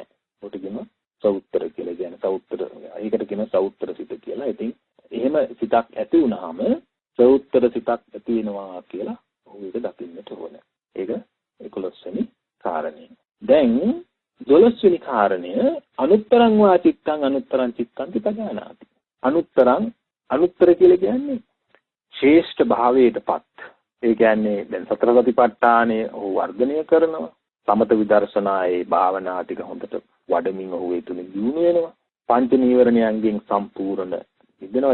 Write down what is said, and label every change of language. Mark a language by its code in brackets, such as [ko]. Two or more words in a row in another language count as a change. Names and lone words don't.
[si] ඔහුට කියනවා සෞත්‍ර කියලා. කියන්නේ සෞත්‍ර. ඒකට කියනවා සෞත්‍ර සිත කියලා. ඉතින් එහෙම සිතක් ඇති වුනහම සෞත්‍ර සිතක් ඇති වෙනවා කියලා ඔහු ඒක දකින්නට ඕනේ. ඒක 11 වෙනි කාරණය. දැන් 12 වෙනි කාරණය [pi] අනුත්තරං වා චිත්තං අනුත්තරං චිත්තන්ති පජානාති. [si] අනුත්තර කියලා කියන්නේ ශ්‍රේෂ්ඨ භාවයටපත්. ඒ කියන්නේ දැන් සතර සතිපට්ඨානය ඔහු වර්ධනය කරනවා. සමත විදර්ශනායේ භාවනා ටික හොඳට වඩමින් ඔහු ඒ තුලින් දියුණු වෙනවා. පංච නීවරණයන්ගෙන් සම්පූර්ණ මිදෙනවා.